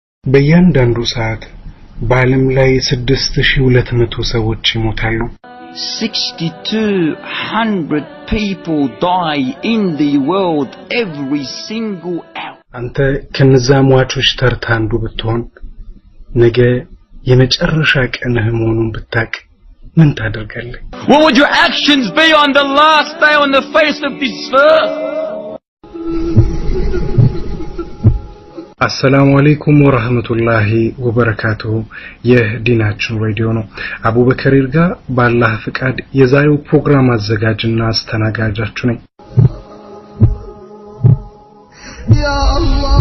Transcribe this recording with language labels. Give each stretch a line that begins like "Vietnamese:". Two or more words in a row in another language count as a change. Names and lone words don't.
Amharic: በእያንዳንዱ ሰዓት በዓለም ላይ 6200 ሰዎች ይሞታሉ
English: 6200 people die in the world every single hour
Amharic: አንተ ከነዛ ሟቾች ተርታ አንዱ ብትሆን ነገ የመጨረሻ ቀንህ መሆኑን ብታቅ ምን ታደርጋለህ
English: What would your actions be on the last day on the face of this earth
Arabic: السلام عليكم ورحمة الله وبركاته
Amharic: የዲናችን ሬዲዮ ነው አቡበከር ይርጋ በአላህ ፍቃድ የዛሬው ፕሮግራም አዘጋጅና አስተናጋጃችሁ ነኝ
Arabic: يا الله